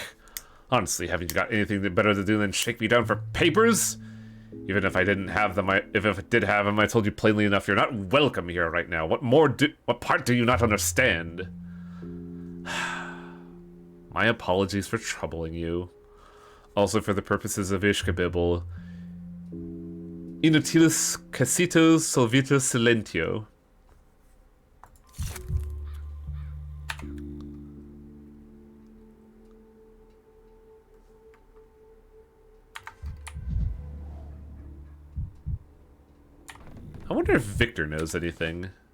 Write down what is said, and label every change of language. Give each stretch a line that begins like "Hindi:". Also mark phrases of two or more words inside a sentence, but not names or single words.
English: Honestly, haven't you got anything better to do than shake me down for papers? Even if I didn't have them, if I did have them, I told you plainly enough, you're not welcome here right now. What part do you not understand? My apologies for troubling you. Also for the purposes of Ishkabibble.
Latin: Inutilis casitos solvitus silentio.
English: I wonder if Victor knows anything.